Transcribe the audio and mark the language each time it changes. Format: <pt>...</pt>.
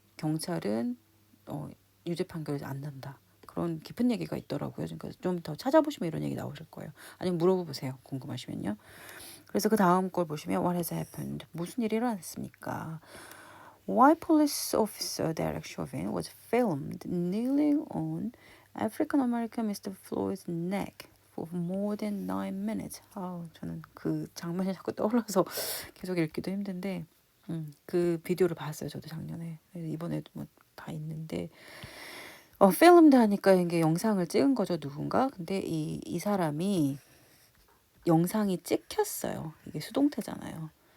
<ko>경찰은 유죄 판결이 안 난다. 그런 깊은 얘기가 있더라고요. 그러니까 좀 더 찾아보시면 이런 얘기 나오실 거예요. 아니면 물어보세요. 궁금하시면요. 그래서 그 다음 걸 보시면 What has happened? 무슨 일이 일어났습니까?</ko> <en>Why police officer Derek Chauvin was filmed kneeling on African American Mr. Floyd's neck for more than 9 minutes.</en> <ko>저는 그 장면이 자꾸 떠올라서 계속 읽기도 힘든데 그 비디오를 봤어요. 저도 작년에. 이번에도 뭐 다 있는데 필름드 하니까 이게 영상을 찍은 거죠. 누군가. 근데 이 사람이 영상이 찍혔어요. 이게 수동태잖아요.</ko>